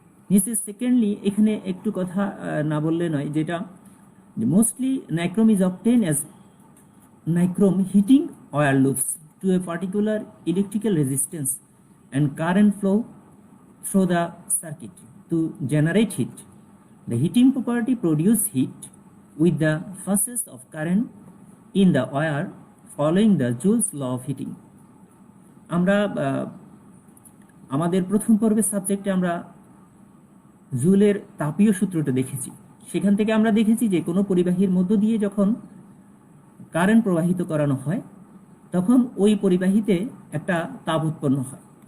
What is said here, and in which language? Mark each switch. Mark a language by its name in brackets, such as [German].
[Bangla] নিচে সেকেন্ডলি এখানে একটু কথা না বললে নয়, যেটা [English] Mostly nichrome is obtain as nichrome heating wire loops to a particular electrical resistance and current flow through the circuit to generate heat. The heating property produce heat with the phases of current in the wire following the Joule's law of heating. [Bangla] আমরা আমাদের প্রথম পর্বের সাবজেক্টে আমরা জুলের তাপীয় সূত্রটা দেখেছি। সেখান থেকে আমরা দেখেছি যে কোনো পরিবাহীর মধ্য দিয়ে যখন কারেন্ট প্রবাহিত করানো হয়, তখন ওই পরিবাহীতে একটা তাপ উৎপন্ন হয়।